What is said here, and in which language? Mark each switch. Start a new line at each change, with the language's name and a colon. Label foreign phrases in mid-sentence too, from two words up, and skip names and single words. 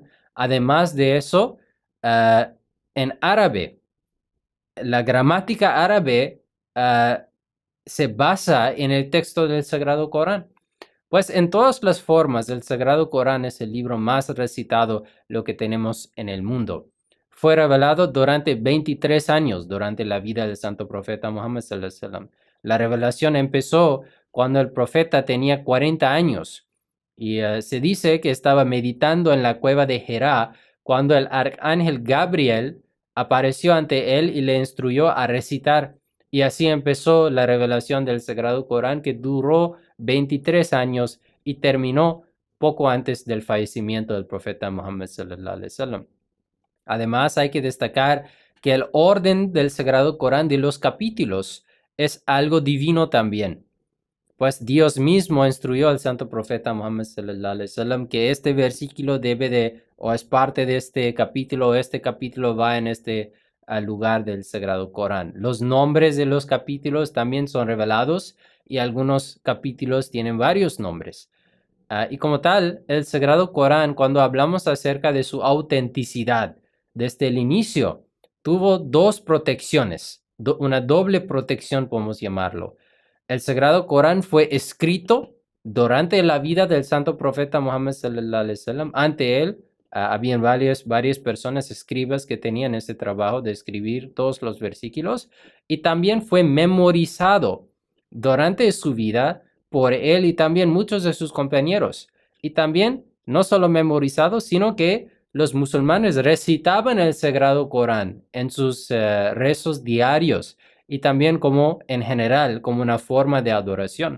Spanish: Además de eso, en árabe, la gramática árabe se basa en el texto del Sagrado Corán. Pues en todas las formas, el Sagrado Corán es el libro más recitado lo que tenemos en el mundo. Fue revelado durante 23 años, durante la vida del santo profeta Muhammad
Arabic: صلى الله عليه وسلم.
Spanish: La revelación empezó cuando el profeta tenía 40 años y se dice que estaba meditando en la cueva de Herá cuando el arcángel Gabriel apareció ante él y le instruyó a recitar. Y así empezó la revelación del Sagrado Corán, que duró 23 años y terminó poco antes del fallecimiento del profeta Muhammad
Arabic: صلى الله عليه وسلم.
Spanish: Además, hay que destacar que el orden del Sagrado Corán de los capítulos es algo divino también. Pues Dios mismo instruyó al santo profeta Muhammad
Arabic: صلى الله عليه وسلم
Spanish: que este versículo o es parte de este capítulo va en este al lugar del Sagrado Corán. Los nombres de los capítulos también son revelados y algunos capítulos tienen varios nombres. Y como tal, el Sagrado Corán, cuando hablamos acerca de su autenticidad, desde el inicio, tuvo 2 protecciones, una doble protección podemos llamarlo. El Sagrado Corán fue escrito durante la vida del santo profeta Muhammad
Arabic: صلى الله عليه وسلم.
Spanish: Ante él, habían varias personas escribas que tenían este trabajo de escribir todos los versículos, y también fue memorizado durante su vida por él y también muchos de sus compañeros. Y también no solo memorizado, sino que los musulmanes recitaban el Sagrado Corán en sus rezos diarios y también como en general, como una forma de adoración.